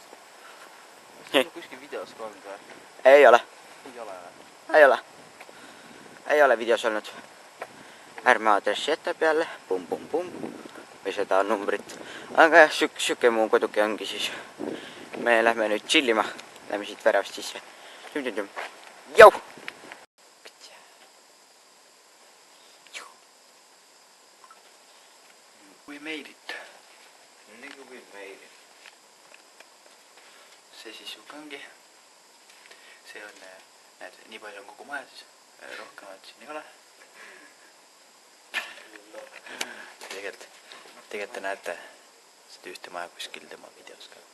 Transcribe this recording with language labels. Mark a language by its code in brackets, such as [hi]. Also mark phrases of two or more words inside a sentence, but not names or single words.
[et] Kuskil videos ka olnud või? Ei ole. Ei ole. Ei ole videos olnud. Ärme aadressi jätab jälle. Pum. Või seda numbrit. Aga jah, sükke mu koduke ongi siis. Me lähme nüüd chillima. Lähme siit väravast sisse. Jau! [en] We made it. [et] Nagu [en] we made it. [et] See siis siuke ongi. See on, näed, nii palju on kogu maja siis. Rohkemat siin ei ole. Tegelikult te näete seda ühte maja kuskil tema videos ka.